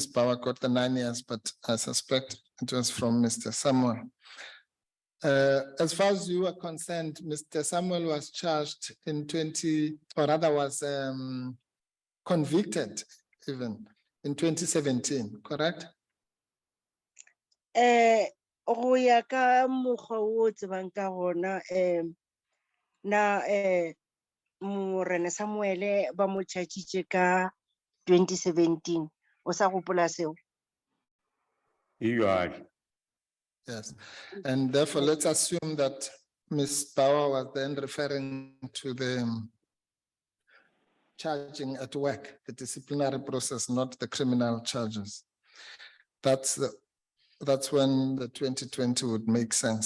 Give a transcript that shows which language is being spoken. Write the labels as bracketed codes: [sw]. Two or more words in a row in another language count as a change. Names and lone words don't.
[en] Bauer got the 9 years, but I suspect it was from Mr. Samuel. As far as you are concerned, Mr. Samuel was charged in was convicted even in 2017, correct? [nso] Go ya ka mokgwa o tsebang ka gona na Morena Samuel ba mo chargitse ka 2017 o sa gopola seo? [en] Yes, and therefore let's assume that Ms. Bauer was then referring to the charging at work, the disciplinary process, not the criminal charges. That's when the 2020 would make sense.